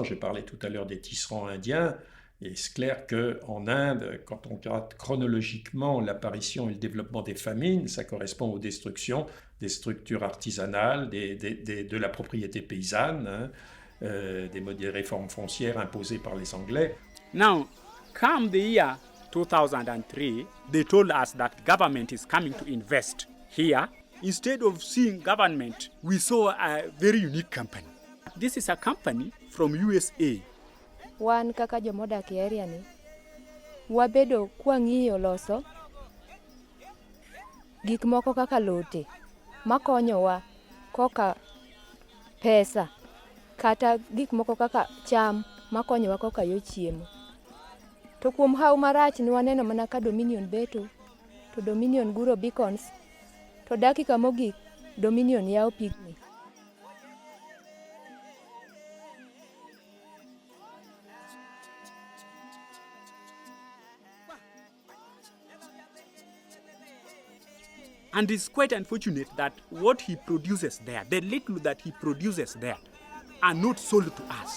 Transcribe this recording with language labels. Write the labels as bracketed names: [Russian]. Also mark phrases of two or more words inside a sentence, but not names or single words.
[French] J'ai parlé tout à l'heure des tisserands indiens, et c'est clair qu'en Inde, quand on regarde chronologiquement l'apparition et le développement des famines, ça correspond aux destructions des structures artisanales, de la propriété paysanne, hein, des réformes foncières imposées par les Anglais. [English] Now, come the year 2003, they told us that government is coming to invest here. Instead of seeing government, we saw a very unique company. This is a company from USA. [Luo (Kenya and Tanzania)] Wan kaka jomodak e area ni, wabedo kwang'iyo loso gik moko kaka lote makonyowa koka pesa kata gik moko kaka cham makonyowa koka yo chiemo. To kuom hau marach ni waneno mana ka Dominion beto, to Dominion guro beacons, to dakika mogik Dominion yao pigni. [English] And it's quite unfortunate that what he produces there, the little that he produces there, are not sold to us.